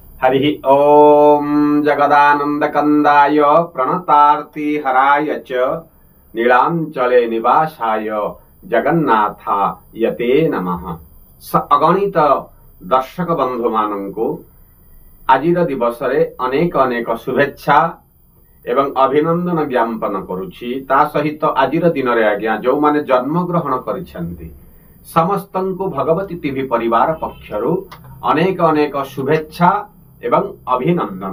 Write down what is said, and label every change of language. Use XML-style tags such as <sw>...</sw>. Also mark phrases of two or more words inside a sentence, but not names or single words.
<sa>हरि ओम जगदानंदकंदाय प्रणतार्तिहराय च नीलांचले निवासाय जगन्नाथाय ते नमः।</sa> <or>ଅଗଣିତ ଦର୍ଶକ ବନ୍ଧୁ ମାନଙ୍କୁ ଆଜିର ଦିବସ ରେ ଅନେକ ଅନେକ ଶୁଭେଚ୍ଛା ଏବଂ ଅଭିନନ୍ଦନ ଜ୍ଞାପନ କରୁଛି। ତା ସହିତ ଆଜିର ଦିନ ରେ ଆଜ୍ଞା ଯୋ ମାନେ ଜନ୍ମ ଗ୍ରହଣ କରିଛନ୍ତି ସମସ୍ତଙ୍କୁ ଭଗବତୀ ଟିଭି ପରିବାର ପକ୍ଷରୁ ଅନେକ ଅନେକ ଶୁଭେଚ୍ଛା ଏବଂ ଅଭିନନ୍ଦନ।</or>